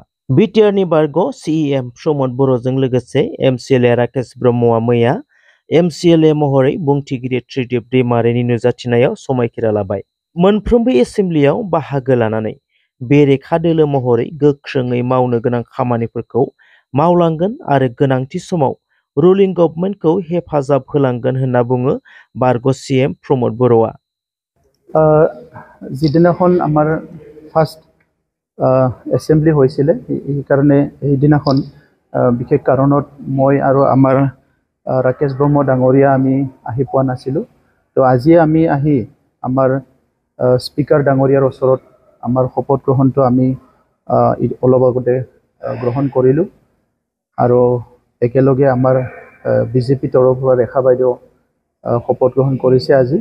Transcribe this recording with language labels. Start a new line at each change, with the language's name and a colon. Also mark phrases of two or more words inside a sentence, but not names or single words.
Bodo: बिटिआरनि बारग' CEM प्रमद बर'जों लोगोसे MCLA राकेश ब्रह्मआ मैया MCLA महरै बुंथिगिरि त्रिदिप दैमारिनि नुजाथिनायाव समायखिरा लाबाय। मोनफ्रोमबो एसेम्ब्लियाव बाहागो लानानै बेरेखा दोलो महरै गोख्रोङै मावनो गोनां खामानिफोरखौ मावलांगोन आरो गोनांथि समाव रुलिं गभर्नमेन्टखौ हेफाजाब होलांगोन होनना बुङो बारग' CM प्रमद बर'आ।
Assamese: যিদিনাখন আমাৰ
English: first assembly
Assamese: হৈছিলে সেইকাৰণে সেইদিনাখন বিশেষ কাৰণত মই আৰু আমাৰ ৰাকেশ ব্ৰহ্ম ডাঙৰীয়া আমি আহি পোৱা নাছিলোঁ। তো আজি আমি আহি আমাৰ স্পিকাৰ ডাঙৰীয়াৰ ওচৰত আমাৰ শপত গ্ৰহণটো আমি অলপ আগতে গ্ৰহণ কৰিলোঁ আৰু একেলগে আমাৰ বিজেপি তৰফৰ পৰা ৰেখা বাইদেউ শপত গ্ৰহণ কৰিছে আজি।